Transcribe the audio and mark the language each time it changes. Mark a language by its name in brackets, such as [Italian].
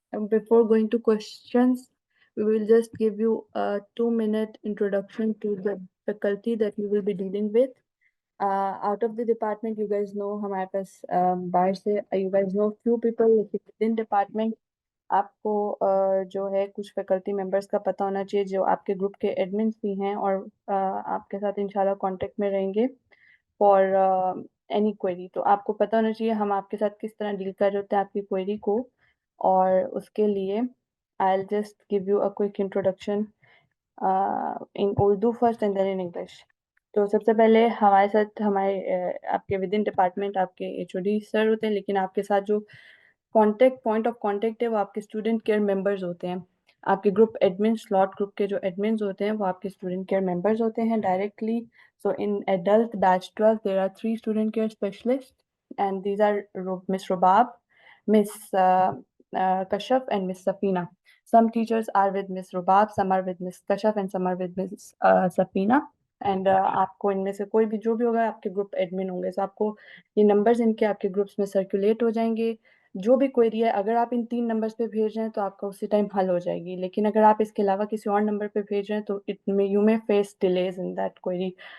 [English] Before going to questions, we will just give you a 2-minute introduction to the faculty that you will be dealing with. Out of the department, you guys know [Urdu] ہمارے پاس باہر سے [English] you guys know few people within department. [Urdu] آپ کو جو ہے کچھ faculty members کا پتہ ہونا چاہیے جو آپ کے گروپ کے ایڈمنس بھی ہیں اور آپ کے ساتھ انشاءاللہ کانٹیکٹ میں رہیں گے [English] For any query. [Urdu] تو آپ کو پتہ ہونا چاہیے ہم آپ کے ساتھ کس طرح ڈیل کر رہے ہوتے ہیں آپ کی کوئری کو. اور اس کے لیے [English] I'll just give you a quick introduction in Urdu first and then in English. [Urdu] تو سب سے پہلے ہمارے ساتھ ہمارے آپ کے ود ان ڈپارٹمنٹ آپ کے HOD سر ہوتے ہیں، لیکن آپ کے ساتھ جو پوائنٹ آف کانٹیکٹ ہے وہ آپ کے اسٹوڈنٹ کیئر ممبرز ہوتے ہیں. آپ کے گروپ ایڈمن سلاٹ گروپ کے جو ایڈمنز ہوتے ہیں وہ آپ کے اسٹوڈنٹ کیئر ممبرز ہوتے ہیں directly. [English] So in adult batch 12, there are 3 student care specialists, and these are Miss Rubab, Miss Kashaf, and Miss Safina. Some teachers are with Miss Rubab, some are with Miss Kashaf, and some are with Miss Safina. [Urdu] And آپ کو ان میں سے کوئی بھی جو بھی ہوگا آپ کے گروپ ایڈمن ہوں گے. So آپ کو یہ نمبرز ان کے آپ کے گروپس میں سرکولیٹ ہو جائیں گے. جو بھی کوئری ہے اگر آپ ان 3 نمبرز پہ بھیج رہے ہیں تو آپ کا اسی ٹائم حل ہو جائے گی، لیکن اگر آپ اس کے علاوہ کسی اور نمبر پہ بھیج رہے ہیں تو [English] you may face delays in that query.